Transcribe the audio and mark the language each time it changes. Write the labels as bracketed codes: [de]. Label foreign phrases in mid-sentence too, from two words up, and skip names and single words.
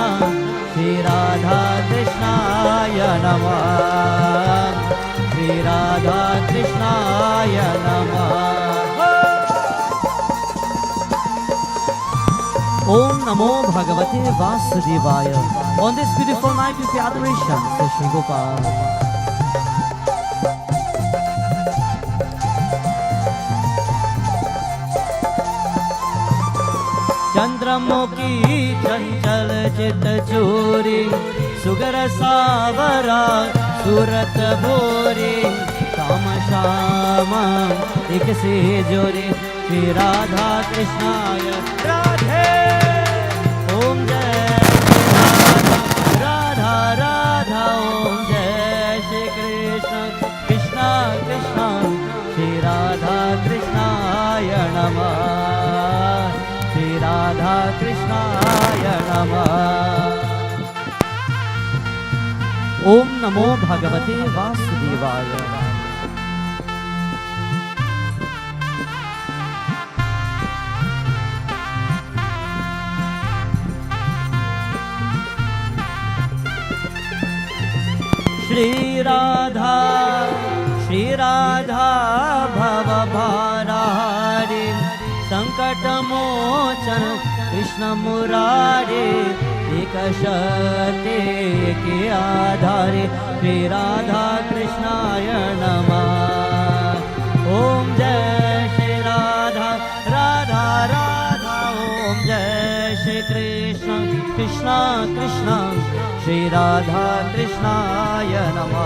[sa] श्री राधा कृष्णाय नमः. श्री राधा कृष्णाय नमः. ॐ नमो भगवते वासुदेवाय. [en] On this beautiful night with the adoration to Shri Gopal. [hi] चंद्रमुखी चंचल चित चोरी सुगर सावरा सूरत भोरी श्याम श्याम एक से जोरी. [sa] श्री राधा कृष्णाय राधे. [hi] ओम जय राधा राधा. ओम जय श्री कृष्ण कृष्णा कृष्णा. [sa] श्री राधा कृष्णाय नमः. श्री राधा कृष्णाय नमः. ॐ नमो भगवते वासुदेवाय. श्री राधा श्री राधा भव भारहरि संकट मोचन कृष्ण मुरारे. [hi] एक शक्ति के आधारे. [sa] श्री राधा कृष्णाय नमः. [hi] ओम जय श्री राधा राधा राधा. ओम जय श्री कृष्ण कृष्णा कृष्णा. [sa] श्री राधा कृष्णाय नमः.